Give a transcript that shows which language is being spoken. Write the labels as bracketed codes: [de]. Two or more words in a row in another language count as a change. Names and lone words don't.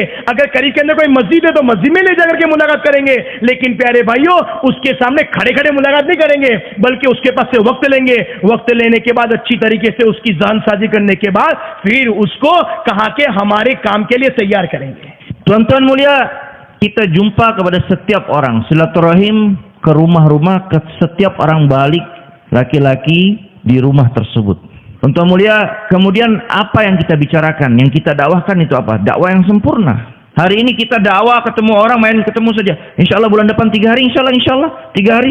[hi] अगर करीब के अंदर कोई मस्जिद है तो मस्जिद में ले जाकर के मुलाकात करेंगे। लेकिन प्यारे भाइयों, उसके सामने खड़े खड़े मुलाकात नहीं करेंगे, बल्कि उसके पास से वक्त लेंगे। वक्त लेने के बाद अच्छी तरीके से उसकी जानसाजी करने के बाद फिर उसको कहा के हमारे काम के लिए तैयार करेंगे। [id] Tuan-tuan mulia, kita jumpa kepada setiap orang, silaturahim ke rumah-rumah, ke setiap orang balik laki-laki di rumah tersebut. Tuan-tuan mulia, kemudian apa yang kita bicarakan, yang kita dakwahkan itu apa? Dakwah yang sempurna. Hari ini kita dakwah ketemu orang, main ketemu saja. [ar] إن شاء الله [id] bulan depan 3 hari, [ar] إن شاء الله [id] 3 hari.